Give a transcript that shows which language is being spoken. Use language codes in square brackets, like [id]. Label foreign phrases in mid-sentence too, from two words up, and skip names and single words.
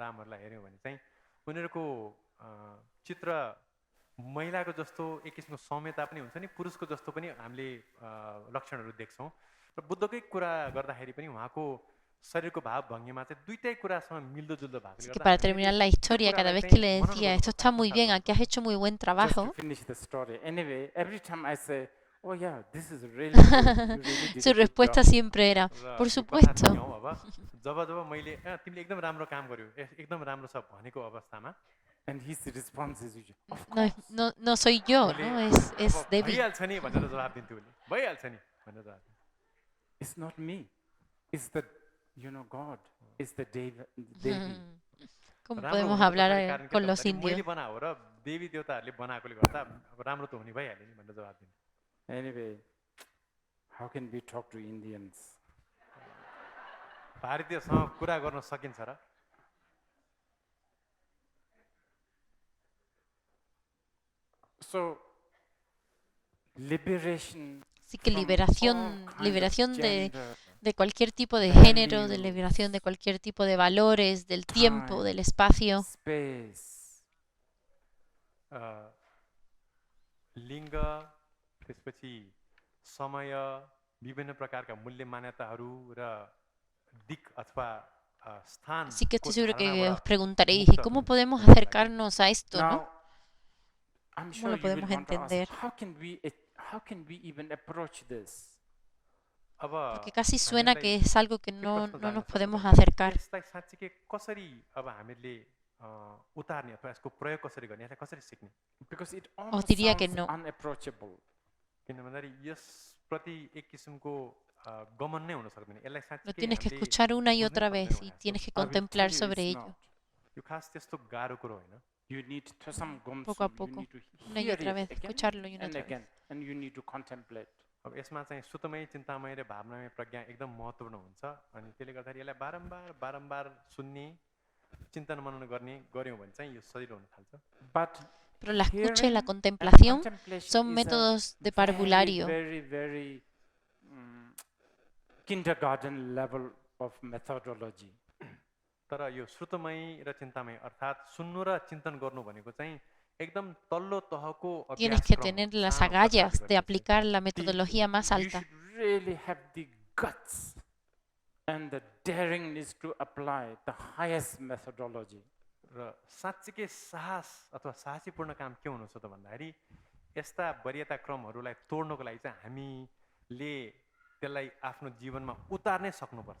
[ne] रामहरूलाई हेऱ्यौँ भने चाहिँ उनीहरूको चित्र महिलाको जस्तो एक किसिमको सौम्यता पनि हुन्छ नि पुरुषको जस्तो पनि हामीले लक्षणहरू देख्छौँ र बुद्धकै कुरा गर्दाखेरि पनि उहाँको शरीरको भाव भङ्गीमा चाहिँ दुईटै कुरासँग मिल्दोजुल्दो [es] Así [ne] भएकोले [es] que [ne] गर्दा [es] para [ne] हामीले [es] terminar la historia, cada [ne] कुरालाई [es] vez que [ne] चाहिँ [es] le [ne] मनन [es] decía, [ne] गर्नुपर्छ [es] esto está muy [ne] आफ्नो [es] bien, [ne] साथमा। [es] aquí has hecho muy buen [en] Just [es] trabajo, [en] to finish the story. Anyway, every time I say, "Oh yeah, this is really good. You really did [es] su [en] a good [es] respuesta [en] job." [es] siempre era, [ne] र [es] por [ne] यो कथा [es] supuesto. [ne] सुन्यौँ अब जब जब मैले तिमीले एकदम राम्रो काम गर्यो एकदम राम्रो छ भनेको अवस्थामा [en] And his response is usually, "Of [es] No, [en] course." [es] no soy yo, [ne] उसले [es] ¿no? [ne] अब [es] Es Debbie. [ne] भइहाल्छ नि भनेर जवाब दिन्थ्यो उसले भइहाल्छ नि भनेर जवाब दिन्थ्यो [en] It's not me. It's the, God. It's the Devi. [es] ¿Cómo [ne] राम्रो [es] podemos [ne] हुनुको [es] hablar [ne] पछाडि कारण के त [es] con los [ne] भन्दाखेरि मैले [es] indios? [ne] बनाएको र देवी देवताहरूले बनाएकोले गर्दा अब राम्रो त हुने भइहाल्यो नि भनेर जवाब दिन्थ्यो [en] Anyway, how can we talk to Indians? [ne] भारतीयसँग कुरा गर्न सकिन्छ र [en] So, liberation [es] Así que [en] from [es] liberación, [en] all kind of [es] liberación [en] gender, [es] de cualquier tipo de género, de [en] values, [es] liberación de cualquier tipo de valores, del tiempo, [en] time, [es] del espacio. [en] space, [ne] लिङ्ग त्यसपछि समय विभिन्न प्रकारका मूल्य मान्यताहरू र दिक अथवा स्थान [es] Así que estoy seguro que os [ne] धारणाबाट [es] preguntaréis, [ne] मुक्त [es] ¿y cómo [ne] हुनु [es] podemos [ne] हुनुको लागि [es] acercarnos a esto, no? [en] Now, I'm [es] ¿Cómo [en] sure [es] lo [en] you will [es] podemos [en] want to ask, [es] entender? [en] how can we even approach this? [ne] अब [es] Porque casi suena [ne] हामीलाई [es] que es algo que [ne] के [es] no [ne] प्रश्न [es] nos [ne] जाग्न सक्छ [es] podemos [ne] भने [es] acercar. [ne] यसलाई साँच्चीकै कसरी अब हामीले उतार्ने अथवा यसको प्रयोग कसरी गर्ने यसलाई कसरी सिक्ने [en] Because it almost [es] diría que [en] sounds [es] no. [en] unapproachable. [ne] किन भन्दाखेरि यसप्रति एक किसिमको गमन नै हुन सक्दैन यसलाई [es] Lo [ne] साँच्चीकै [es] tienes que [ne] हामीले [es] escuchar una y [ne] बुझ्नै [es] otra [ne] सक्दैनौँ [es] vez y [ne] यसको। [es] tienes que [en] I will tell [es] contemplar [en] you [es] sobre [en] it's [es] ello. [en] not. [ne] यो खास त्यस्तो गाह्रो कुरो होइन [en] You need to some [es] Poco a [en] gomsum, you [es] poco, [en] need to [es] una y [en] hear [es] otra [en] it [es] vez, [en] again [es] escucharlo y una [en] and [es] otra vez. [en] again, and you need to contemplate. [ne] अब यसमा चाहिँ सुतमय चिन्तामय र भावनामय प्रज्ञा एकदम महत्त्वपूर्ण हुन्छ अनि त्यसले गर्दाखेरि यसलाई बारम्बार बारम्बार सुन्ने चिन्तन मनन गर्ने गऱ्यौँ भने चाहिँ यो सजिलो हुन थाल्छ [en] But [es] Pero la escucha y la [en] hearing and [es] contemplación [en] contemplation [es] son [en] is a [es] métodos de [en] very, [es] parvulario. [en] very kindergarten level of methodology. [ne] तर यो श्रुतमय र चिन्तामय अर्थात् सुन्नु र चिन्तन गर्नु भनेको चाहिँ एकदम तल्लो तहको [es] Tienes que [ne] अभ्यासक्रम हो, [es] tener las [ne] सानो [es] agallas [ne] स्तरले [es] de [ne] गरिन्छ। [es] aplicar la metodología más [en] You [es] alta. [en] should really have the guts and the daringness to apply the highest methodology. [ne] र साँच्चीकै साहस अथवा साहसीपूर्ण काम के हुनु छ त भन्दाखेरि यस्ता वरीयता क्रमहरूलाई तोड्नको लागि चाहिँ हामीले त्यसलाई आफ्नो जीवनमा उतार्नै सक्नुपर्छ